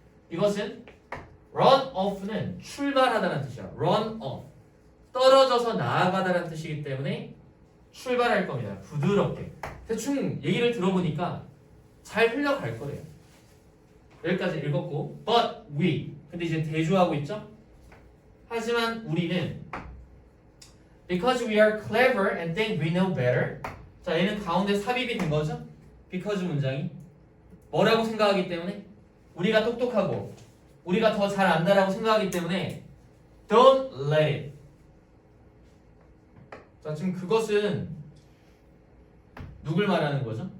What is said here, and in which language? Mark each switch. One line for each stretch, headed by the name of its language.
Korean: 이것은 run off는 출발하다는 뜻이야.
English: run off.
Korean: 떨어져서 나아가다라는 뜻이기 때문에 출발할 겁니다. 부드럽게. 대충 얘기를 들어보니까 잘 흘러갈 거래요. 여기까지 읽었고,
English: but we.
Korean: 근데 이제 대조하고 있죠? 하지만 우리는
English: because we are clever and think we know better.
Korean: 자, 얘는 가운데 삽입이 된 거죠? because 문장이 뭐라고 생각하기 때문에? 우리가 똑똑하고 우리가 더 잘 안다라고 생각하기 때문에
English: don't let it.
Korean: 자, 지금 그것은 누굴 말하는 거죠?